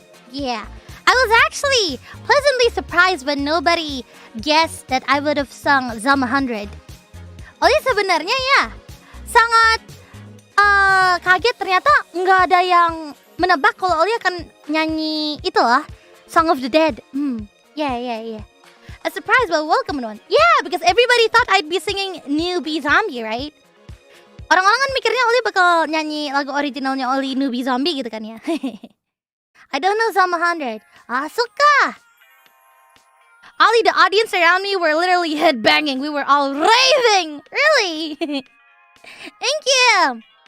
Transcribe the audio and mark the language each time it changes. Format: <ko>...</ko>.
<en>Yeah. I was actually pleasantly surprised when nobody guessed that I would have sung Zam 100.</en> <id>Ollie sebenarnya ya sangat kaget, ternyata nggak ada yang menebak kalau Ollie akan nyanyi itulah Song of the Dead.</id> <en>Yeah. A surprise but welcome one. Yeah, because everybody thought I'd be singing Newbie Zombie, right?</en> <id>Orang-orang kan mikirnya Ollie bakal nyanyi lagu originalnya Ollie Newbie Zombie gitu kan ya.</id> <en>I don't know Zam 100. Suka. Ollie, the audience around me were literally headbanging. We were all raving. Really? Thank you.</en>